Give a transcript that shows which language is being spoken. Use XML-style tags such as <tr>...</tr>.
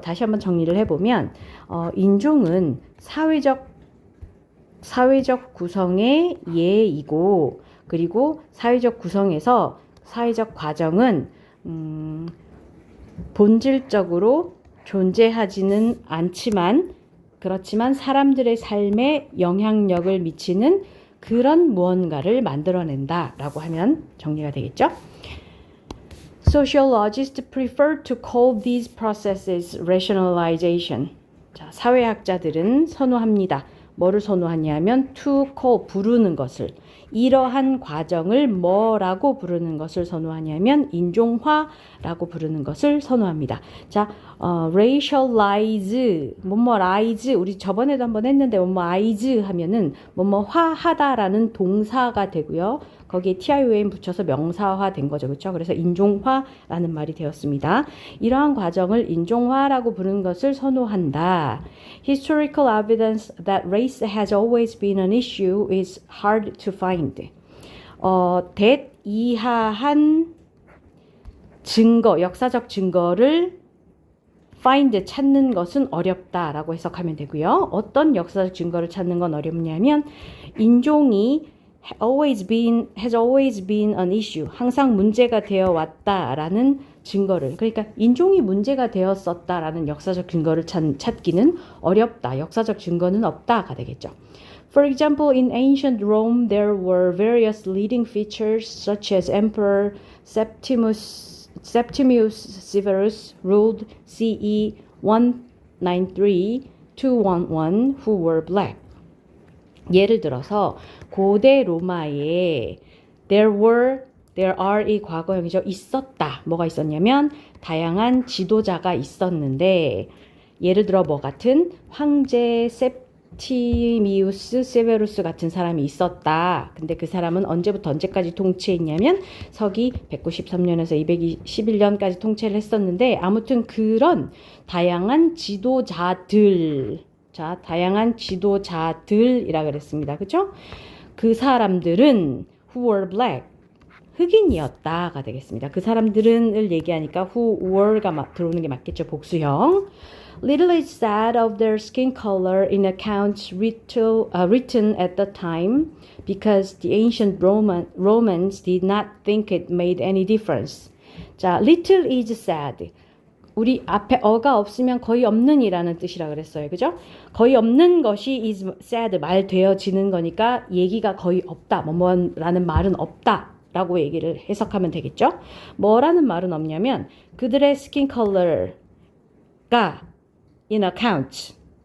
<ko>다시 한번 정리를 해보면 인종은 사회적 구성의 예이고 그리고 사회적 구성에서 사회적 과정은 본질적으로 존재하지는 않지만 그렇지만 사람들의 삶에 영향력을 미치는 그런 무언가를 만들어낸다 라고 하면 정리가 되겠죠.</ko> <en>Sociologists prefer to call these processes rationalization.</en> <ko>자, 사회학자들은 선호합니다. 뭐를 선호하냐면 to call, 부르는 것을. 이러한 과정을 뭐라고 부르는 것을 선호하냐면 인종화라고 부르는 것을 선호합니다. 자, racialize, 뭐뭐ize, 우리 저번에도 한번 했는데 뭐뭐ize 하면은 뭐뭐화하다라는 동사가 되고요. 거기에 TION 붙여서 명사화 된 거죠. 그렇죠? 그래서 인종화라는 말이 되었습니다. 이러한 과정을 인종화라고 부르는 것을 선호한다.</ko> <en>Historical evidence that race has always been an issue is hard to find.</en> <ko>that 이하한 증거, 역사적 증거를 find, 찾는 것은 어렵다라고 해석하면 되고요. 어떤 역사적 증거를 찾는 건 어렵냐면 인종이</ko> <en>has always been an issue.</en> <ko>항상 문제가 되어 왔다라는 증거를, 그러니까 인종이 문제가 되었었다라는 역사적 근거를 찾기는 어렵다. 역사적 증거는 없다가 되겠죠.</ko> <en>For example, in ancient Rome, there were various leading features such as Emperor Septimius Severus ruled CE 193 to 111 who were black.</en> <ko>예를 들어서 고대 로마에 there are 이 과거형이죠. 있었다. 뭐가 있었냐면 다양한 지도자가 있었는데 예를 들어 뭐 같은 황제 셉티미우스 세베루스 같은 사람이 있었다. 근데 그 사람은 언제부터 언제까지 통치했냐면 서기 193년에서 211년까지 통치를 했었는데 아무튼 그런 다양한 지도자들 자, 다양한 지도자들이라 그랬습니다. 그죠? 그 사람들은 who were black, 흑인이었다가 되겠습니다. 그 사람들은을 얘기하니까 who were 가 들어오는 게 맞겠죠. 복수형.</ko> <en>Little is said of their skin color in accounts written at the time because the ancient Romans did not think it made any difference. 자, little is said.</en> <ko>우리 앞에 어가 없으면 거의 없는이라는 뜻이라 그랬어요. 그죠? 거의 없는 것이 is said, 말되어지는 거니까 얘기가 거의 없다. 뭐라는 말은 없다. 라고 얘기를 해석하면 되겠죠? 뭐라는 말은 없냐면 그들의 스킨 컬러가 in account.</ko>